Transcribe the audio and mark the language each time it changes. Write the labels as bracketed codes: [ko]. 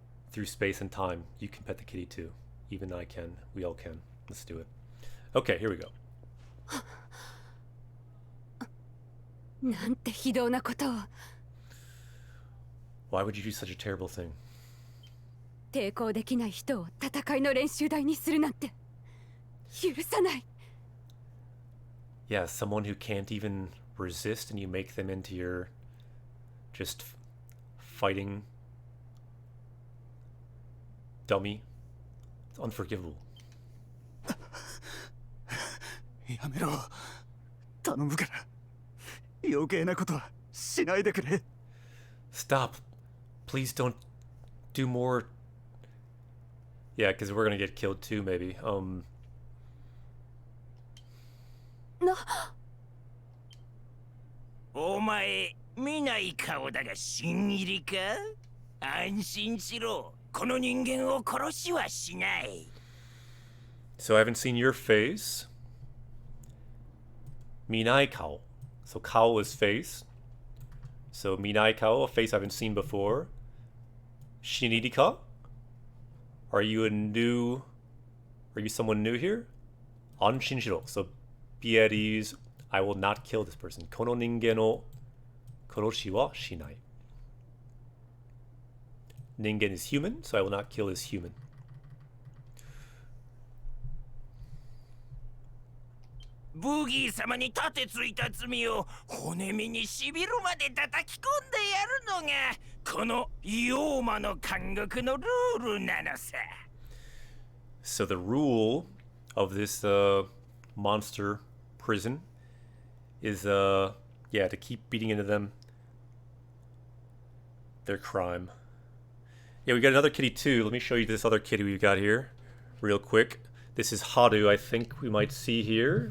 [en] Through space and time, you can pet the kitty too. Even I can. We all can. Let's do it. Okay, here we go. [ja] なんて非道なことを。 [en] Why would you do such a terrible thing? [ja] 抵抗できない人を戦いの練習台にするなんて許さない。 [en] Yeah, someone who can't even resist and you make them into your just fighting dummy. It's unforgivable. [ja] やめろ。頼むから。余計なことはしないでくれ。 [en] Stop. Please don't do more. Yeah, because we're gonna get killed too, maybe. [ja] な。お前見ない顔だが新入りか？安心しろ。この人間を殺しはしない。 [en] So I haven't seen your face. [ja] Minai kao. [en] So kao is face. So Minai kao, a face I haven't seen before. [ja] Shiniri ka? [en] Are you someone new here? [ja] Anshin shiro. [en] So be at ease. I will not kill this person. [ja] Kono ningen o koroshi wa shinai. [en] Ningen is human, so I will not kill this human. [ja] Boogie 様に立てついた罪を骨身にしびるまで叩き込んでやるのがこの妖魔の監獄のルールなのさ。 [en] So the rule of this monster prison is yeah, to keep beating into them their crime. Yeah, we got another kitty too. Let me show you this other kitty we've got here real quick. This is Haru, I think we might see here.